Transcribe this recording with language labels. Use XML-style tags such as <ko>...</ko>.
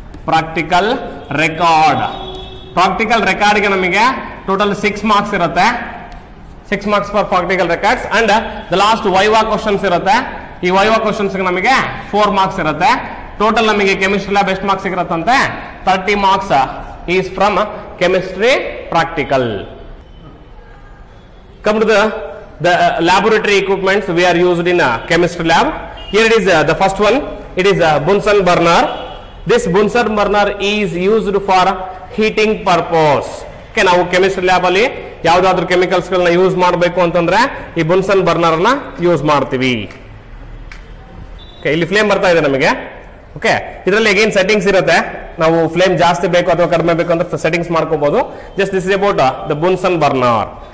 <kn>Practical record, practical ರೆಕಾರ್ಡ್ಗೆ ನಮಗೆ total 6 marks ಇರುತ್ತೆ.</kn> <en>6 marks for practical records. And the last viva questions ಇರುತ್ತೆ.</en> <kn>ಈ viva questions ನಮಗೆ 4 marks ಇರುತ್ತೆ. ಟೋಟಲ್ ನಮಗೆ ಕೆಮಿಸ್ಟ್ರಿ ಲ್ಯಾಬ್ ಎಷ್ಟು marks ಸಿಗಿರುತ್ತಂತೆ</kn> <en>30 marks is from chemistry practical. Come to the laboratory equipments we are used in a chemistry lab. Here it is the first one. It is a Bunsen burner. This Bunsen burner is used for heating purpose.</en> <kn>Okay, ನಾವು chemistry lab ಅಲ್ಲಿ ಯಾವ್ದಾದ್ರು chemicals ಗಳನ್ನ use ಮಾಡಬೇಕು ಅಂತಂದ್ರೆ ಈ ಬುನ್ಸನ್ burner ನ use ಮಾಡ್ತೀವಿ. ಇಲ್ಲಿ ಫ್ಲೇಮ್ ಬರ್ತಾ ಇದೆ ನಮಗೆ. ಓಕೆ, ಇದರಲ್ಲಿ ಅಗೇನ್ ಸೆಟ್ಟಿಂಗ್ಸ್ ಇರುತ್ತೆ. ನಾವು ಫ್ಲೇಮ್ ಜಾಸ್ತಿ ಬೇಕು ಅಥವಾ ಕಡಿಮೆ ಬೇಕು ಅಂತ ಸೆಟ್ಟಿಂಗ್ಸ್ ಮಾಡ್ಕೋಬಹುದು.</kn> <en>Just this is about the Bunsen burner.</en>